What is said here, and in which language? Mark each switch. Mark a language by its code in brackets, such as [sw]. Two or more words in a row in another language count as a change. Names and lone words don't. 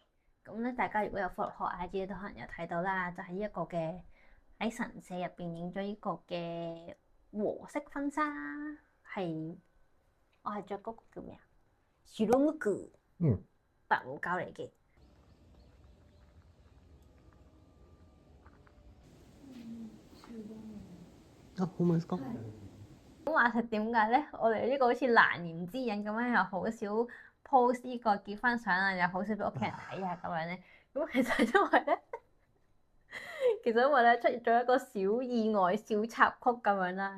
[yue] 咁咧，大家如果有 follow 我 IG 都可能有睇到啦，就係呢一個嘅喺神社入邊影咗呢個嘅和式婚紗，我係着嗰個叫咩啊？白無白無膠嚟嘅。 [ja] あ、ほんまですか？ [yue] 咁話實點解咧？我哋呢個好似難言之隱咁樣，又好少 post 呢個結婚相啊，又好少俾屋企人睇啊咁樣咧。咁其實因為咧出現咗一個小意外、小插曲咁樣啦。